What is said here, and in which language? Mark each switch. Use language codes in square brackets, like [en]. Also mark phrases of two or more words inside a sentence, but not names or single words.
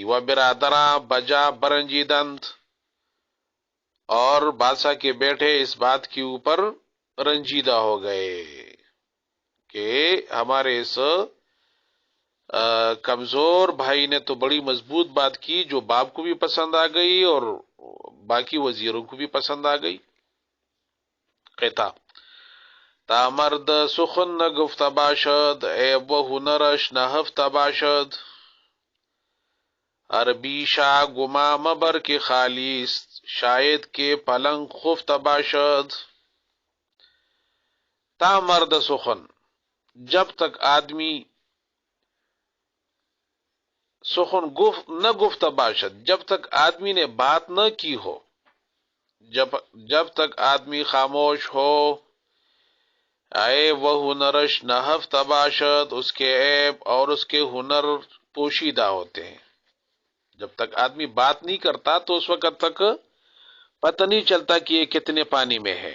[fa] و برادراں بجا برنجیدند، [ur] اور بادشاہ کے بیٹے اس بات کے اوپر رنجیدہ ہو گئے کہ ہمارے اس کمزور بھائی نے تو بڑی مضبوط بات کی جو باپ کو بھی پسند آ گئی اور باقی وزیروں کو بھی پسند آ گئی. [fa] قطع تا مرد سخن نہ گفت باشد، عیب و ہنرش نہ ہفت باشد، عربی شاہ گما مبر کے خالیس، شاید کے پلنگ خفت باشد. تا مرد سخن، [ur] جب تک آدمی [fa] سخن نہ گفت باشد، [ur] جب تک آدمی نے بات نہ کی ہو، جب تک آدمی خاموش ہو، [fa] عیب و ہنرش نہ ہفت باشد، [ur] اس کے عیب اور اس کے ہنر پوشیدہ ہوتے ہیں. جب تک آدمی بات نہیں کرتا تو اس وقت تک پتہ نہیں چلتا کہ یہ کتنے پانی میں ہے.